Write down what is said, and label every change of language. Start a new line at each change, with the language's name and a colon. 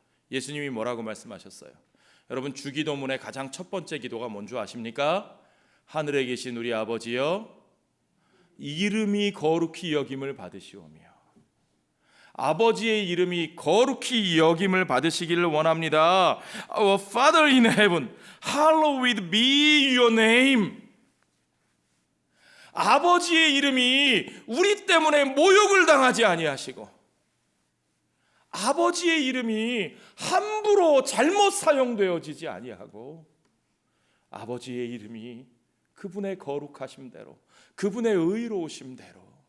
Korean: 예수님이 뭐라고 말씀하셨어요? 여러분, 주기도문의 가장 첫 번째 기도가 뭔 줄 아십니까? 하늘에 계신 우리 아버지여, 이름이 거룩히 여김을 받으시오며. 아버지의 이름이 거룩히 여김을 받으시기를 원합니다.
English: Our Father in heaven, hallowed be your name.
Korean: 아버지의 이름이 우리 때문에 모욕을 당하지 아니하시고, 아버지의 이름이 함부로 잘못 사용되어지지 아니하고, 아버지의 이름이 그분의 거룩하심대로, 그분의 의로우심대로